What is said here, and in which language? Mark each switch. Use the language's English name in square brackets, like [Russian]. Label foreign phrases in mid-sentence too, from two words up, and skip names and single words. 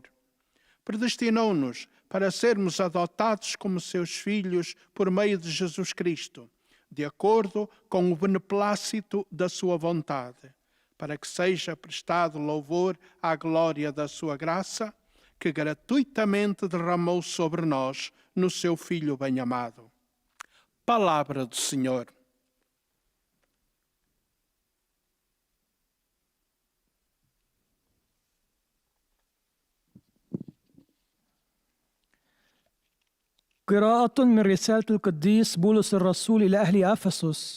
[Portuguese] Predestinou-nos para sermos adotados como seus filhos por meio de Jesus Cristo, de acordo com o beneplácito da sua vontade, para que seja prestado louvor à glória da sua graça, que gratuitamente derramou sobre nós no seu Filho bem-amado. Palavra do Senhor. [Arabic] قراءة من رسالة القديس بولس الرسول إلى أهل أفسس.